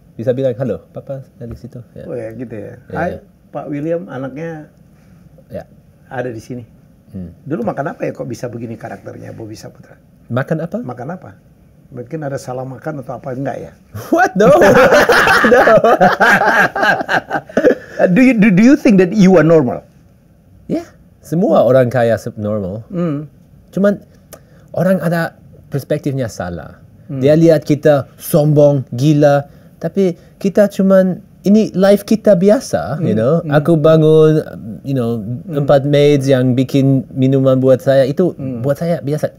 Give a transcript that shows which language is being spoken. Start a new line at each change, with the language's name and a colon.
Indonesian: Bisa bilang halo, papa dari situ.
English: Yeah.
Indonesian: Oh ya gitu ya.
English: Yeah.
Indonesian: Hai, Pak William, anaknya ada di sini. Dulu makan apa ya kok bisa begini karakternya Bobby Saputra? Makan apa? Makan apa? Mungkin ada salah makan atau apa, enggak ya?
English: What? No. No. Do you think that you are normal?
Indonesian: Yeah, semua orang kaya normal. Cuman orang ada perspektifnya salah. Dia lihat kita sombong, gila, tapi kita cuman ini life kita biasa,
English: you know.
Indonesian: Aku bangun,
English: you know, 4 maids
Indonesian: yang bikin minuman buat saya itu buat saya biasa.